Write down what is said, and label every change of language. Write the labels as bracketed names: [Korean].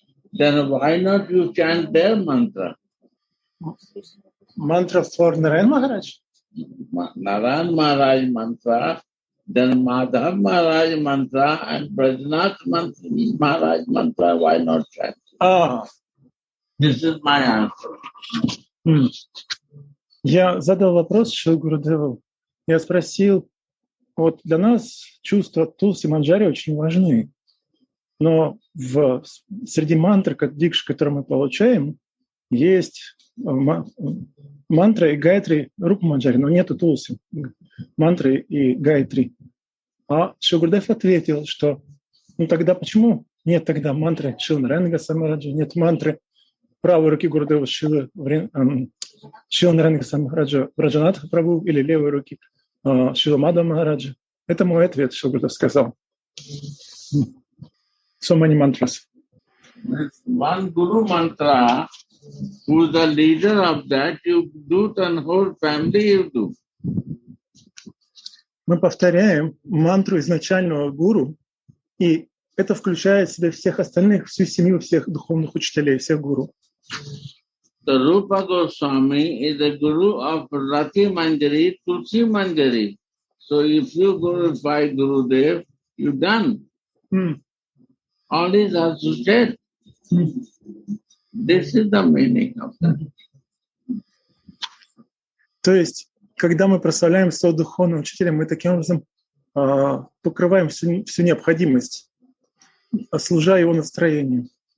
[English] Then why not you chant their mantra? Mantra for Narayan Maharaj? Narayan Maharaj mantra, then Madhav Maharaj mantra, and Brajanath Maharaj mantra, why not chant? This is my answer. [Russian] Я задал вопрос Шри Гурудеву. Я спросил, вот для нас чувства Тулси Манджари очень важны, но среди мантр, дикш, которые мы получаем, есть мантра и гайатри Рупа Манджари, но нету Тулси, мантры и гайатри. А Шри Гурудев ответил, что тогда почему нет тогда мантры Шрила Нараяна Госвами, нет мантры правой руки Гурудева Шрила Нараяна Госвами Браджанатха Прабху или левой руки Шрила Мадхава Махараджа. Это мой ответ, Шри Гурудев сказал. [English] So many mantras. One Guru mantra, who is the leader of that, you do, and whole family you do. [Russian] Мы повторяем мантру изначального гуру, и это включает в себя всех остальных, всю семью всех духовных учителей, всех гуру. [English] The Rupa Goswami is the guru of Rati Manjari, Tulsi Manjari. So if you glorify Gurudev, you done. All is associated. This is the meaning of that. [Russian] То есть, когда мы прославляем своего духовного учителя, мы таким образом покрываем всю необходимость, служа его настроению.